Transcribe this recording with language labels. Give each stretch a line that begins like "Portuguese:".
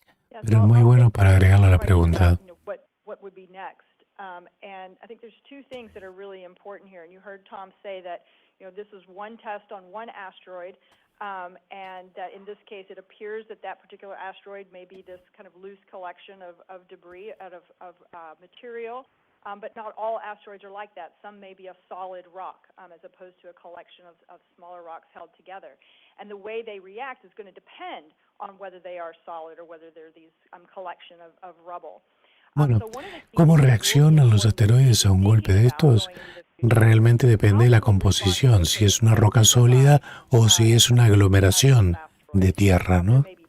Spanish: Pero es muy bueno para agregarlo a la pregunta.
English: What would be next? And I think there's two things that are really important here. And you heard Tom say that, this is one test on one asteroid. And in this case, it appears that particular asteroid may be this kind of loose collection of debris out of material. But not all asteroids are like that. Some may be a solid rock as opposed to a collection of smaller rocks held together. And the way they react is going to depend on whether they are solid or whether they're these collection of rubble.
Spanish: Bueno, ¿cómo reaccionan los asteroides a un golpe de estos? Realmente depende de la composición, si es una roca sólida o si es una aglomeración de tierra, ¿no?